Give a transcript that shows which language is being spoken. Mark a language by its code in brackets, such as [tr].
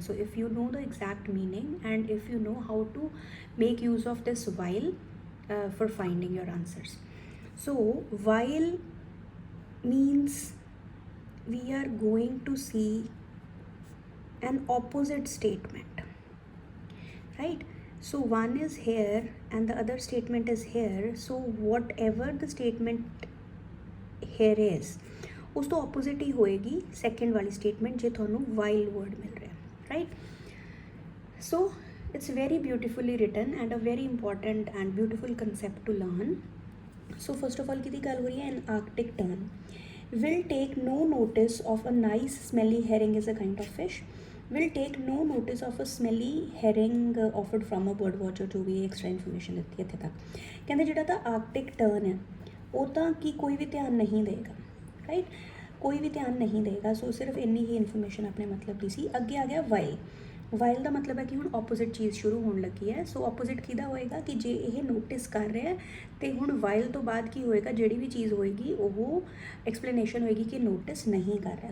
[en] So if you know the exact meaning and if you know how to make use of this while for finding your answers. So while means we are going to see an opposite statement, right? So one is here and the other statement is here. So whatever the statement here is [pa] ਉਸ ਤੋਂ opposite ਹੀ ਹੋਏਗੀ second ਵਾਲੀ statement ਜੇ ਤੁਹਾਨੂੰ while word ਮਿਲ ਰਿਹਾ, right. [en] So it's very beautifully written and a very important and beautiful concept to learn. So first of all [pa] ਕਿਹਦੀ ਗੱਲ ਹੋ ਰਹੀ ਹੈ? [en] An Arctic tern will take no notice of a nice smelly herring is a kind of fish. Will take no notice of a smelly herring offered from a bird watcher. [pa] ਜੋ ਵੀ extra information ਦਿੱਤੀ ਇੱਥੇ ਤੱਕ. ਕਹਿੰਦੇ ਜਿਹੜਾ ਤਾਂ Arctic turn ਹੈ ਉਹ ਤਾਂ ਕੀ ਕੋਈ ਵੀ ਧਿਆਨ ਨਹੀਂ ਦੇਗਾ, ਰਾਈਟ. ਕੋਈ ਵੀ ਧਿਆਨ ਨਹੀਂ ਦੇਗਾ. ਸੋ ਸਿਰਫ ਇੰਨੀ ਹੀ ਇਨਫੋਰਮੇਸ਼ਨ ਆਪਣੇ ਮਤਲਬ ਦੀ ਸੀ. ਅੱਗੇ ਆ ਗਿਆ ਵਾਈਲ. ਵਾਈਲ ਦਾ ਮਤਲਬ ਹੈ ਕਿ ਹੁਣ ਆਪੋਜ਼ਿਟ ਚੀਜ਼ ਸ਼ੁਰੂ ਹੋਣ ਲੱਗੀ ਹੈ. ਸੋ ਆਪੋਜ਼ਿਟ ਕਿਹਦਾ ਹੋਏਗਾ ਕਿ ਜੇ ਇਹ ਨੋਟਿਸ ਕਰ ਰਿਹਾ ਹੈ ਅਤੇ ਹੁਣ ਵਾਈਲ ਤੋਂ ਬਾਅਦ ਕੀ ਹੋਏਗਾ, ਜਿਹੜੀ ਵੀ ਚੀਜ਼ ਹੋਏਗੀ ਉਹ ਐਕਸਪਲੇਨੇਸ਼ਨ ਹੋਏਗੀ ਕਿ ਨੋਟਿਸ ਨਹੀਂ ਕਰ ਰਿਹਾ.